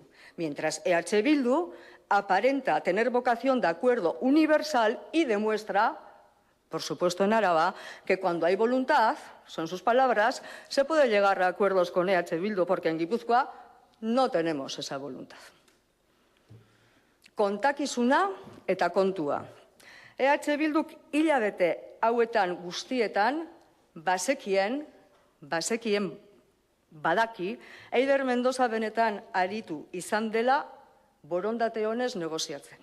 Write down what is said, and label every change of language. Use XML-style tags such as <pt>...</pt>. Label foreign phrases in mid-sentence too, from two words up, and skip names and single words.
<es>Mientras EH Bildu aparenta tener vocación de acuerdo universal y demuestra, por supuesto en Araba, que cuando hay voluntad, son sus palabras, se puede llegar a acuerdos con EH Bildu, porque en Guipúzcoa no tenemos esa voluntad.</es> <eu>Kontakizuna eta kontua. EH Bilduk hilabete hauetan guztietan badaki, Eider Mendoza benetan aritu izan dela borondate honez negoziatzen.</eu>